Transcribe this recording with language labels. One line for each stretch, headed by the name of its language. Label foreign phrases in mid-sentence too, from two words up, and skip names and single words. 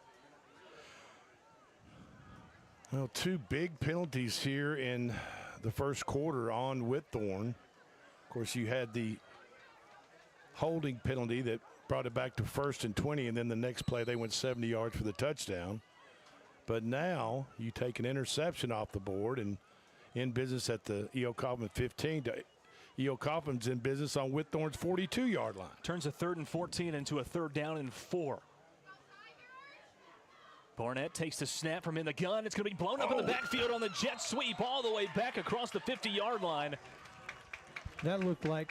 English: Well, 2 big penalties here in the first quarter on Whitthorne. Of course, you had the holding penalty that brought it back to 1st and 20, and then the next play they went 70 yards for the touchdown. But now you take an interception off the board and in business at the E.O. Coffman 15. E.O. Coffman's in business on Whitthorne's 42-yard line. Turns a 3rd and 14 into a 3rd down and 4. Barnett takes the snap from in the gun. It's going to be blown up in the backfield on the jet sweep all the way back across the 50-yard line. That looked like